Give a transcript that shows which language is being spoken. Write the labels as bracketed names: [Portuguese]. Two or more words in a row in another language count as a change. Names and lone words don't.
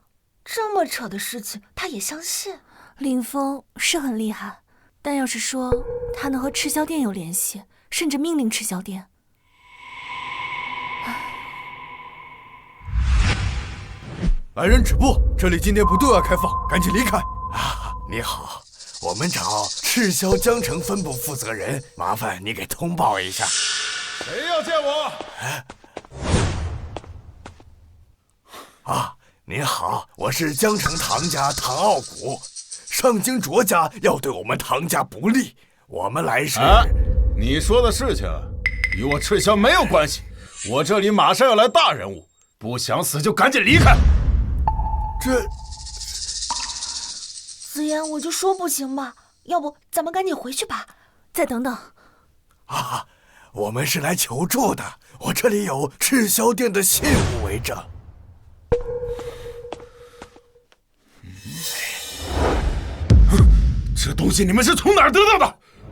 [Chinese] 這麼扯的事情他也相信？林峰是很厲害，但要是說他能和赤霄殿有聯繫，甚至命令赤霄殿，来人止步！這裡今天不对外開放，趕緊離開！啊，你好，我們找赤霄江城分部負責人，麻煩你給通報一下。誰要見我？啊，您好，我是江城唐家唐傲骨，上京卓家要对我們唐家不利，我們來是…… 你說的事情與我赤霄沒有關係，我這裡馬上要來大人物，不想死就趕緊離開。紫嫣，我就說不行吧，要不咱們趕緊回去吧。再等等。啊，我們是來求助的，我這裡有赤霄殿的信物為證。這東西你們是從哪兒得到的？